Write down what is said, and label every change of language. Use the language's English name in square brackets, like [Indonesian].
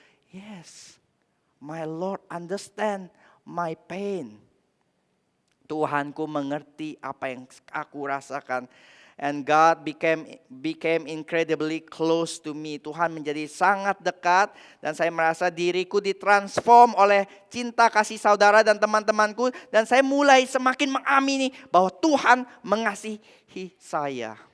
[English] Yes, my Lord understand my pain. [Indonesian] Tuhanku mengerti apa yang aku rasakan. [English] And God became incredibly close to me. [Indonesian] Tuhan menjadi sangat dekat dan saya merasa diriku ditransform oleh cinta kasih saudara dan teman-temanku. Dan saya mulai semakin mengamini bahwa Tuhan mengasihi saya.